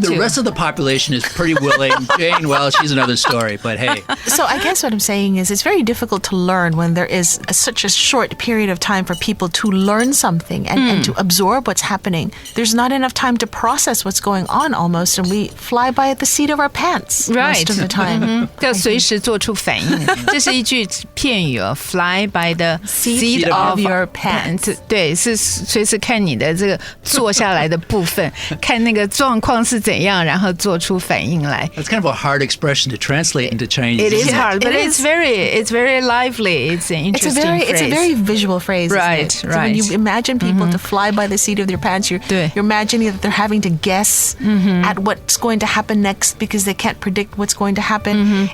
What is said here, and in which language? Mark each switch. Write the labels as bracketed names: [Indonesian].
[English] The rest of the population is pretty willing. Jane, well, she's another story, but hey. So I guess what I'm saying is it's very difficult to learn when there is such a short period of time for people to learn something and to absorb what's happening. There's not enough time to process what's going on almost, and we fly by at the seat of our pants most of the time. [Chinese] 要随时做出反应，这是一句片语哦。 [English] Fly by the seat of your pants， [Chinese] 对，是随时看你的这个坐下来的部分，看那个状况是怎样，然后做出反应来。 [English] That's kind of a hard expression to translate into Chinese. It is hard, but it's very lively. It's an interesting phrase. It's a very visual phrase. Right. So when you imagine people to fly by the seat of their pants, you're imagining that they're having to guess at what's going to happen next because they can't predict what's going to happen.